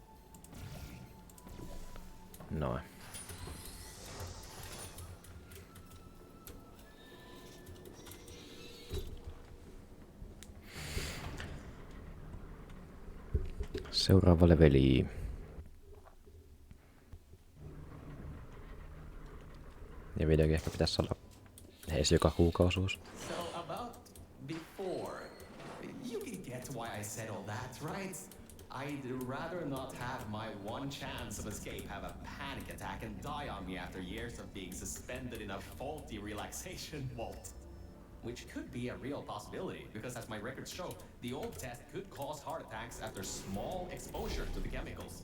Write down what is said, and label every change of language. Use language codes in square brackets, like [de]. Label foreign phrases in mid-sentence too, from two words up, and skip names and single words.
[fi] Noin. Seuraava leveli. Ja videokin ehkä pitäisi olla ees joka kuukausuus. [en] So about before, you can get why I said all that, right? I'd rather not have my one chance of escape have a panic attack and die on me after years of being suspended in a faulty relaxation vault. Which could be a real possibility, because as my records show, the old test could cause heart attacks after small exposure to the chemicals.